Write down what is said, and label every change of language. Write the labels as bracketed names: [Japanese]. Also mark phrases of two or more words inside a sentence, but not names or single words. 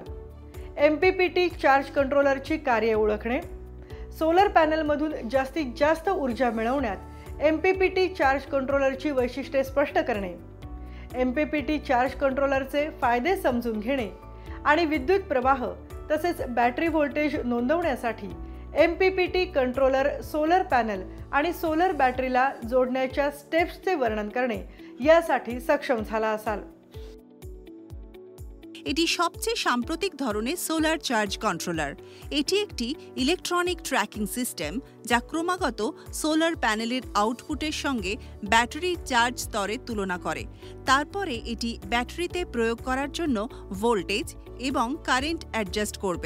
[Marathi] MPPT चार्ज कंट्रोलरची कार्ये ओळखणे, सोलर पॅनलमधून जास्तीत जास्त ऊर्जा मिळवण्यात MPPT चार्ज कंट्रोलरची वैशिष्ट्ये स्पष्ट करणे, MPPT चार्ज कंट्रोलरचे फायदे समजून घेणे आणि विद्युत प्रवाह तसेच [English] battery voltage [Marathi] नोंदवण्यासाठी [English] MPPT controller solar panel [Marathi] आणि सोलर बॅटरीला जोडण्याच्या स्टेप्सचे वर्णन करणे यासाठी सक्षम झाला असाल। [Bangla] এটি সবচেয়ে সাম্প্রতিক ধরনের [English] solar charge controller. [Bangla] এটি একটি [English] electronic tracking system [Bangla] যা ক্রমাগত সোলার প্যানেলের আউটপুটের সঙ্গে ব্যাটারির চার্জ স্তরের তুলনা করে। তারপরে এটি ব্যাটারিতে প্রয়োগ করার জন্য ভোল্টেজ এবং [English] current adjust [Bangla] করবে।